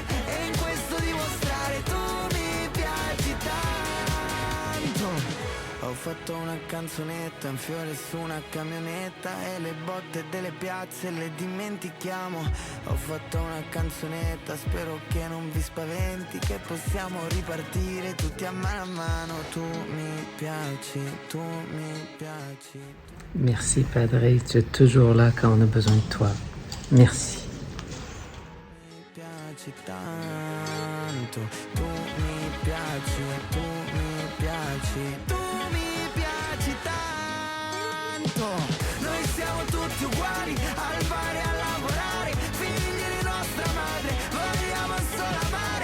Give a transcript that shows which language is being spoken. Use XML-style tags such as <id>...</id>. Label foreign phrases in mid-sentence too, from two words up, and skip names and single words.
<it>Ho fatto una canzonetta, un fiore su una camionetta e le botte delle piazze le dimentichiamo. Ho fatto una canzonetta, spero che non vi spaventi, che possiamo ripartire tutti a mano. Tu mi piaci, tu mi piaci.</it> <fr>Merci Padre, tu es toujours là quand on a besoin de toi. Merci.</fr> <it>Mi piaci tanto, tu mi piaci, tu mi piaci, tu mi piaci tanto. Noi siamo tutti uguali, al bar e a lavorare, figli di nostra madre, vogliamo solo amare.</it>